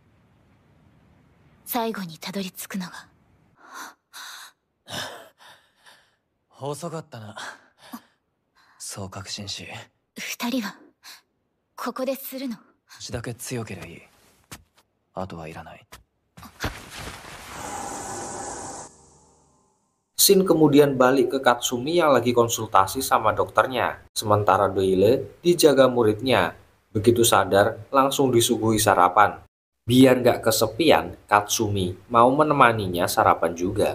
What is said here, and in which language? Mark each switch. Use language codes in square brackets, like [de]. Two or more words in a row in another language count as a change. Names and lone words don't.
[ja] 最後にたどり着くのが。遅かったな。そう確信し、二人はここでするの？少しだけ強ければいい。あとはいらない。 [id] Shin kemudian balik ke Katsumi yang lagi konsultasi sama dokternya. Sementara Doyle dijaga muridnya. Begitu sadar, langsung disuguhi sarapan. Biar nggak kesepian, Katsumi mau menemaninya sarapan juga.